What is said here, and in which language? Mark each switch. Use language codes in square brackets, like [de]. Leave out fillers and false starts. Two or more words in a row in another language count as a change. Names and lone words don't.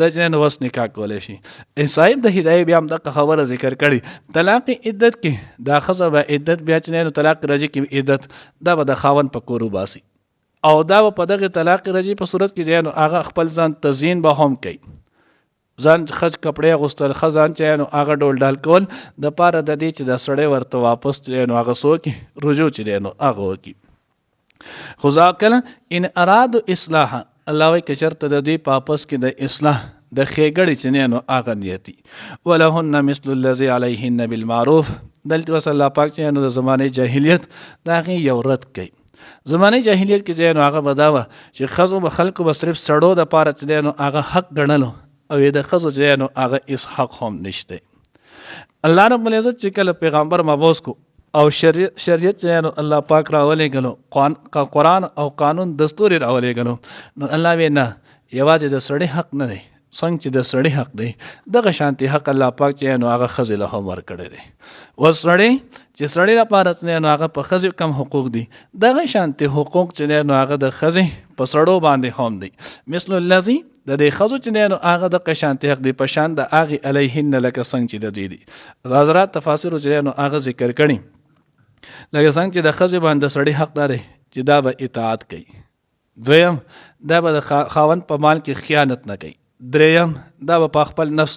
[ps] د چې نو اوس نکاح کولی شي صاحب د هدایې بیا هم دغه خبره ذکر کړې طلاق عدت کې دا ښځه به عدت بیا چې نو طلاق رجعي کې عدت دا به د خاوند په کور وباسي او دا به په دغې طلاق رجعي په صورت کې چې نو هغه خپل ځان تزیین به هم کوي ځان خج کپړې اغوستل ښه ځان چې نو هغه ډول ډال کول د پاره د دې چې د سړی ورته واپس چې نو هغه څه وکړي رجوع چې دی نو هغه وکړي خو ځکه [ar] ان ارادو اصلاح [ps] الله وایي که چېرته د دوی په اپس کې د اصلاح د ښېګړې چې نو هغه نیتي [ar] ولهن مثل الذي علیهن بالمعروف [ps] دلته اوس الله پاک چې نو د زمانې جاهلیت د هغې یو رد کوي زمانې جاهلیت کې چې نو هغه به دا وه چې ښځو به خلکو به صرف سړو دپاره چې دی نو هغه حق ګڼلو او د ښځو چې نو هغه هېڅ حق هم نشته الله رب العزت چې کله پیغمبر مبعوث کو او شریعت چې نو الله پاک راولېږلو قرآن او قانون دستور یې راولېږلو نو الله وی نه یوازې د سړي حق نه دی څنګه چې د سړي حق دی دغه شانتي حق الله پاک چې نو هغه ښځې له هم ورکړی دی اوس سړی چې سړي لپاره چې نو هغه په ښځې کم حقوق دي دغه شانتي حقوق چې نو هغه د ښځې په سړو باندې هم دی [ar] مثل الذي [ps] د دې ښځو چې دی نو هغه دغه شانتي حق دی په شان د هغې علیهن لکه څنګه چې د دوی دي حضرات تفاسیرو چې دی نو هغه ذکر کړي لکه څنګه چې د ښځې باندې د سړي حق دی چې دا به اطاعت کوي دویم دا به د خاوند په مال کې خیانت نه کوي دریم دا به په خپل نفس